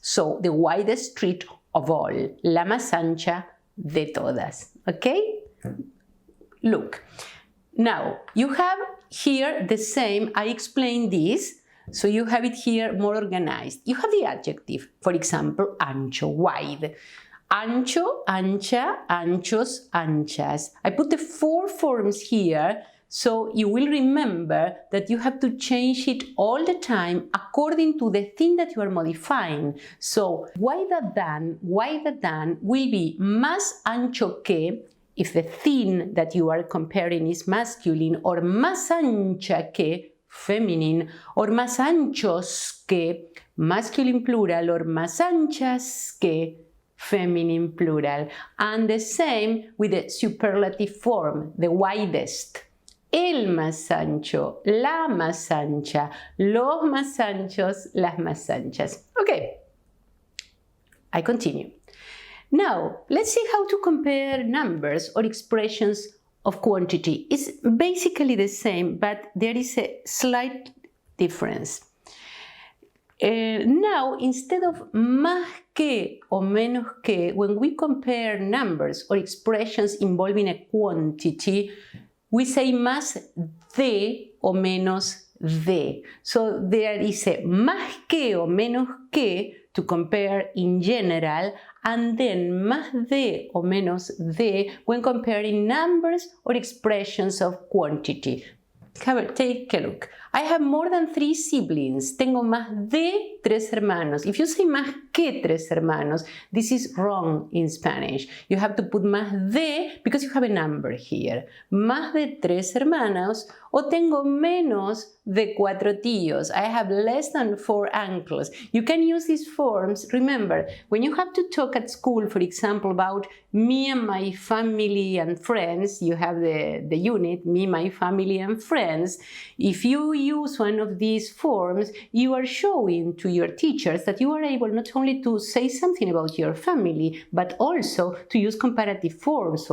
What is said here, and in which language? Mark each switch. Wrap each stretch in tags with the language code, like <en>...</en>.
<en>So the widest street of all,</en> <es>la más ancha de todas.</es> <en>Okay? Look, now you have here the same, I explained this. So you have it here more organized. You have the adjective, for example, ancho, wide.</en> <es>Ancho, ancha, anchos, anchas.</es> <en>I put the 4 forms here so you will remember that you have to change it all the time according to the thing that you are modifying. So wider than will be</en> <es>más ancho que</es> <en>if the thing that you are comparing is masculine, or</en> <es>más ancha que</es> <en>feminine, or</en> <es>más anchos que</es> <en>masculine plural, or</en> <es>más anchas que</es> <en>feminine plural. And the same with the superlative form, the widest.</en> <es>El más ancho, la más ancha, los más anchos, las más anchas.</es> <en>Okay, I continue. Now, let's see how to compare numbers or expressions of quantity is basically the same, but there is a slight difference. Now, instead of</en> <es>más que o menos que,</es> <en>when we compare numbers or expressions involving a quantity, we say</en> <es>más de o menos de.</es> <en>So there is a</en> <es>más que o menos que</es> <en>to compare in general, and then</en> <es>más de o menos de</es> <en>when comparing numbers or expressions of quantity. Take a look. I have more than 3 siblings.</en> <es>Tengo más de 3 hermanos.</es> <en>If you say</en> <es>más que 3 hermanos,</es> <en>this is wrong in Spanish. You have to put</en> <es>más de</es> <en>because you have a number here.</en> <es>Más de 3 hermanos, o tengo menos de 4 tíos.</es> <en>I have less than 4 uncles. You can use these forms. Remember, when you have to talk at school, for example, about me and my family and friends, you have the unit, me, my family and friends. If you use one of these forms, you are showing to your teachers that you are able not only to say something about your family, but also to use comparative forms.</en>